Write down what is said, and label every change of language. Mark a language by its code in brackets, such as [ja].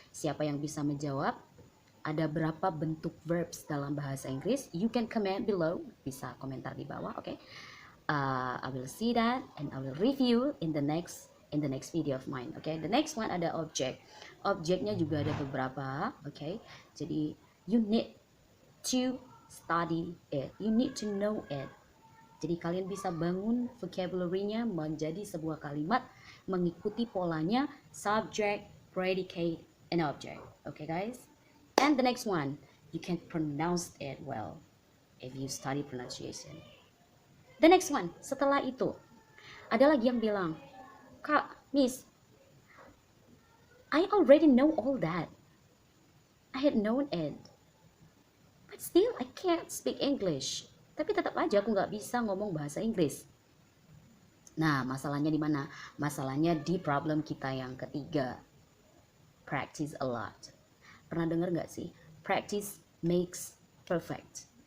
[id] Siapa yang bisa menjawab? Ada berapa bentuk verbs dalam bahasa Inggris? [en] You can comment below. [id] Bisa komentar di bawah. [en] Okay. I will see that and I will review in the next video of mine. Okay, the next one ada object. [id] Objeknya juga ada beberapa. [en] Okay, [id] jadi [en] you need to study it. You need to know it. [id] Jadi kalian bisa bangun vocabulary-nya menjadi sebuah kalimat mengikuti polanya subject, predicate, and object. Okay guys. [en] And the next one, you can pronounce it well if you study pronunciation. The next one, [id] setelah itu, ada lagi yang bilang, [en] Kak, Miss, I already know all that. I had known it. But still, I can't speak English. [id] Tapi tetap aja aku nggak bisa ngomong bahasa Inggris. Nah, masalahnya di mana? Masalahnya di problem kita yang ketiga. [en] Practice a lot. [id] Pernah dengar nggak sih? [en] Practice makes perfect.